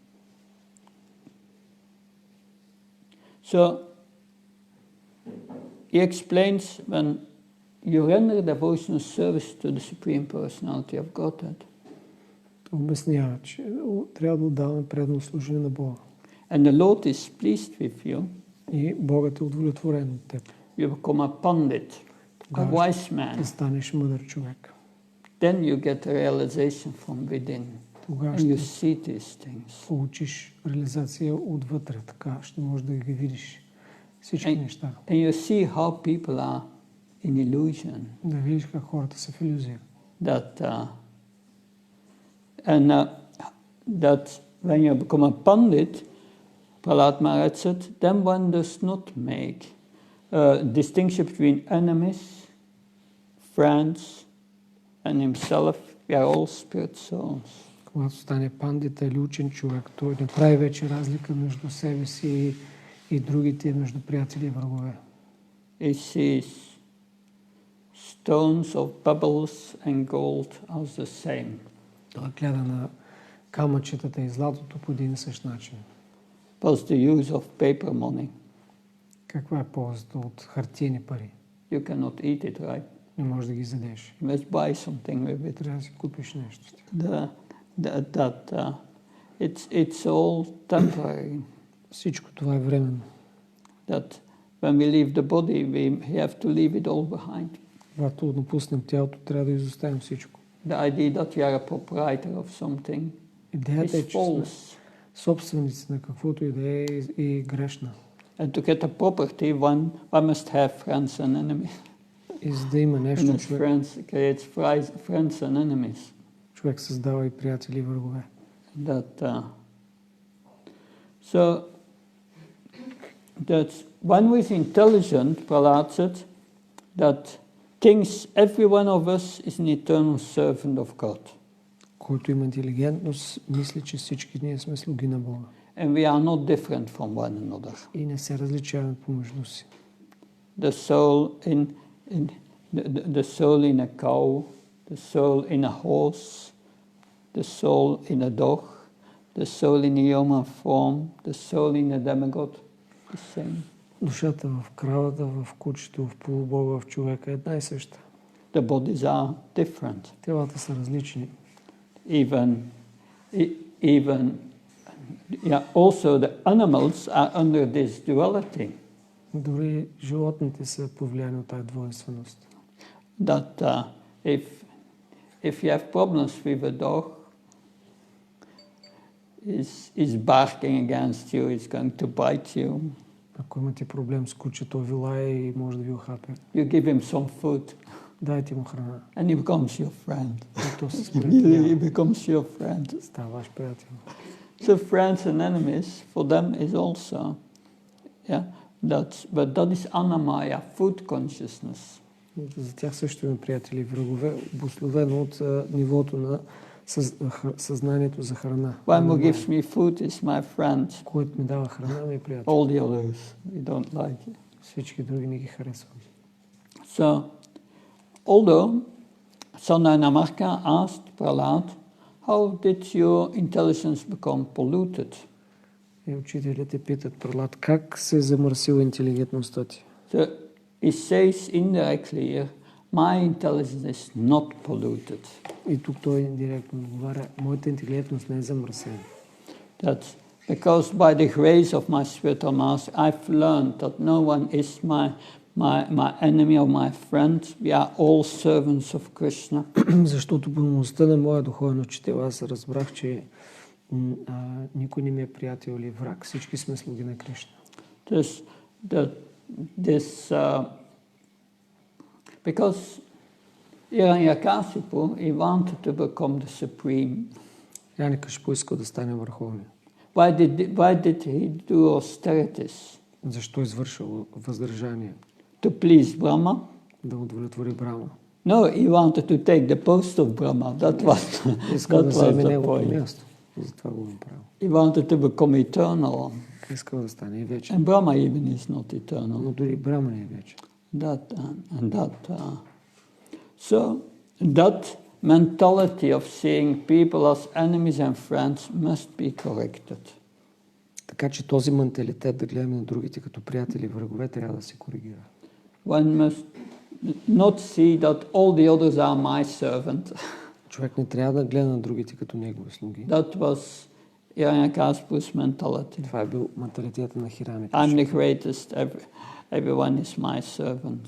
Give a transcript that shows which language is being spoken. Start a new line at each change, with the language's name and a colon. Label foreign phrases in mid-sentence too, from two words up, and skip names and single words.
English: So, he explains when you render devotional service to the Supreme Personality of Godhead.
Bulgarian: Обяснява, че трябва да отдаваме предно служение на Бога.
English: And the Lord is pleased with you.
Bulgarian: И Богът е удовлетворен от теб.
English: You become a pandit, a wise man.
Bulgarian: Да станеш мъдър човек.
English: Then you get a realization from within.
Bulgarian: Тогава
English: and you see these things.
Bulgarian: Получиш реализация отвътре, така ще можеш да ги видиш всички неща.
English: And you see how people are in illusion.
Bulgarian: Да видиш как хората са в илюзия.
English: That when you become a pandit, Prahlat Maharaj said, then one does not make a distinction between enemies, friends, and himself. We are all spirit souls.
Bulgarian: Когато стане пандита или учен човек, той не прави вече разлика между себе си и другите, между приятели и врагове.
English: He sees stones of pebbles and gold are the same.
Bulgarian: Той гледа на камъчетата и златото по един и същ начин.
English: What's the use of paper money?
Bulgarian: Каква е ползата от хартиени пари?
English: You cannot eat it, right?
Bulgarian: Не можеш да ги задеш.
English: You must buy something with it.
Bulgarian: Трябва да си купиш нещо.
English: It's all temporary.
Bulgarian: Всичко това е временно.
English: That when we leave the body, we have to leave it all behind.
Bulgarian: Когато напуснем тялото, трябва да изоставим всичко.
English: The idea that you are a proprietor of something is false.
Bulgarian: Собственици на каквото и да е и грешна.
English: And to get a property, one must have friends and enemies.
Bulgarian: И за да има нещо,
English: And friends creates friends and enemies.
Bulgarian: Човек създава и приятели и врагове.
English: So that one who is intelligent, Prahlad said, that thinks every one of us is an eternal servant of God.
Bulgarian: Който има интелигентност, мисли, че всички ние сме слуги на Бога.
English: And we are not different from one another.
Bulgarian: И не се различаваме помежду си.
English: The soul in a cow, the soul in a horse, the soul in a dog, the soul in a human form, the soul in a demigod, the same.
Bulgarian: Душата в кравата, в кучето, в полубога, в човека е една и съща.
English: The bodies are different.
Bulgarian: Телата са различни.
English: Also the animals are under this duality.
Bulgarian: Дори животните са повлияни от тази двойственост.
English: That if you have problems with a dog, is barking against you, is going to bite you.
Bulgarian: Ако имате проблем с кучето, вилае и може да ви охапе.
English: You give him some food.
Bulgarian: Дайте му храна.
English: And he becomes your friend. He becomes your friend.
Bulgarian: Става ваш приятел.
English: So friends and enemies for them is also, but that is anamaya, food consciousness.
Bulgarian: За тях също има приятели и врагове, обусловено от нивото на съзнанието за храна.
English: One who gives me food is my friend.
Bulgarian: Който ми дава храна, ми е приятел.
English: All the others, we don't like it.
Bulgarian: Всички други не ги харесвам.
English: So, although Sananamarka asked Prahlad, how did your intelligence become polluted?
Bulgarian: И учителите питат Прахлад, как се е замърсила интелигентността ти?
English: So, he says indirectly here, my intelligence is not polluted.
Bulgarian: И тук той индиректно отговаря, моята интелигентност не е замърсена.
English: That's because by the grace of my spiritual master, I've learned that no one is my enemy or my friend. We are all servants of Krishna.
Bulgarian: Защото по милостта на моя духовен учител аз разбрах, че никой не ми е приятел или враг. Всички сме слуги на Кришна.
English: Because Hiranyakasipu, he wanted to become the supreme.
Bulgarian: Hiranyakasipu искал да стане върховния.
English: Why did he do austerities?
Bulgarian: Защо извършил въздържание?
English: To please Brahma?
Bulgarian: Да удовлетвори Брахма.
English: No, he wanted to take the post of Brahma. That was the point.
Bulgarian: Затова го направил.
English: He wanted to become eternal.
Bulgarian: Искал да стане и вечен.
English: And Brahma even is not eternal.
Bulgarian: Но дори Брахма не е вечен.
English: So that mentality of seeing people as enemies and friends must be corrected.
Bulgarian: Така че този менталитет да гледаме на другите като приятели и врагове трябва да се коригира.
English: One must not see that all the others are my servant.
Bulgarian: Човек не трябва да гледа на другите като негови слуги.
English: That was Hiranyakasipu's mentality.
Bulgarian: Това е бил менталитета на Хирanyакасипу.
English: I'm the greatest, everyone is my servant.